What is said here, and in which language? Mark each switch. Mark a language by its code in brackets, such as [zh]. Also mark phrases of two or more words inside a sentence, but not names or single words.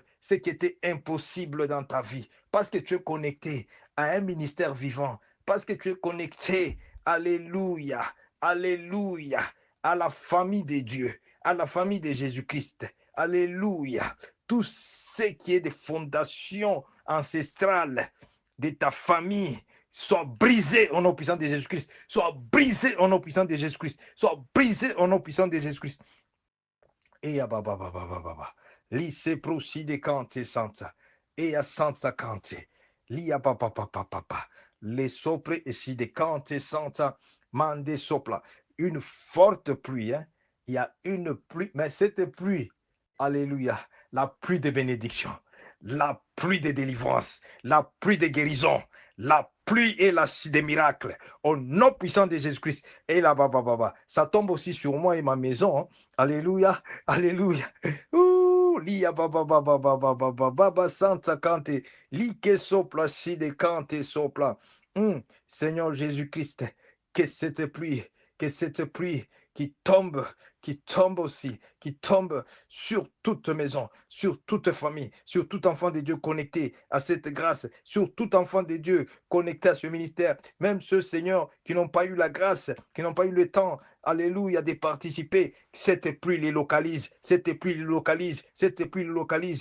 [fr] Ce qui était impossible dans ta vie, parce que tu es connecté à un ministère vivant, parce que tu es connecté, alléluia, alléluia, à la famille de Dieu, à la famille de Jésus-Christ, alléluia. Tout ce qui est des fondations ancestrales de ta famille, soit brisé au nom puissant de Jésus-Christ. Soit brisé au nom puissant de Jésus-Christ. Soit brisé au nom puissant de Jésus-Christ. Et à baba baba baba. Lise procide kante santa. Et à santa kante. Li a papa papa papa. Les sopre et si de kante santa. Mande sopla. Une forte pluie. Hein? Il y a une pluie. Mais cette pluie, alléluia, la pluie de bénédiction, la pluie de délivrance, la pluie de guérison, la pluie et la des miracles. Au nom puissant de Jésus-Christ. Et là, baba baba. Ça tombe aussi sur moi et ma maison. Hein? Alléluia. Alléluia. Ouh, lia baba baba baba baba baba santa cante, li que sopla si de cante sopla. Seigneur Jésus-Christ, que cette pluie qui tombe aussi, qui tombe sur toute maison, sur toute famille, sur tout enfant de Dieu connecté à cette grâce, sur tout enfant de Dieu connecté à ce ministère, même ceux, Seigneur, qui n'ont pas eu la grâce, qui n'ont pas eu le temps, alléluia, de participer, cette pluie les localise, cette pluie les localise, cette pluie les localise.